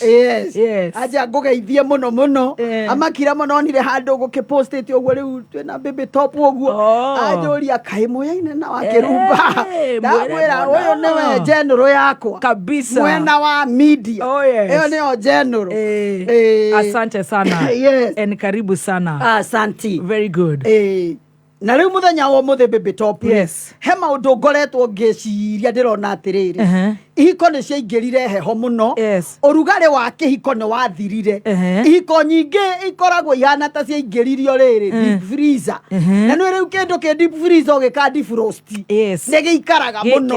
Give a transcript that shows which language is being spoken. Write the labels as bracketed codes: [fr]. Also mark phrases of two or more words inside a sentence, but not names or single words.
[ki] anja ngũgeithie mũno mũno amakira mũno onire handũ gũkĩpostĩte ũguo rĩu twĩna Baby Top ũguo anjũria kaĩ mũyaine na wa kĩrumba ndamwĩra ũyũ nĩwe general yakwa [sw] kabisa [ki] mwena wa media ĩyo nĩyo general [sw] asante sana and karibu sana asante [en] very good [ki] na riu muthenya wa muthe Baby Top he maundu ngoretwo ngĩciria ndĩrona atĩrĩrĩ ihiko nĩ ciaingĩrire heho mũno ũrugarĩ wa kĩhiko nĩ wathirire ihiko nyingĩ ikoragwo ihana ta ciaingĩririo rĩrĩ [en] deep freezer [ki] na nĩ rĩu kĩndũ kĩ [en] deep freezer [ki] ũgĩka defrost nĩ gĩikaraga mũno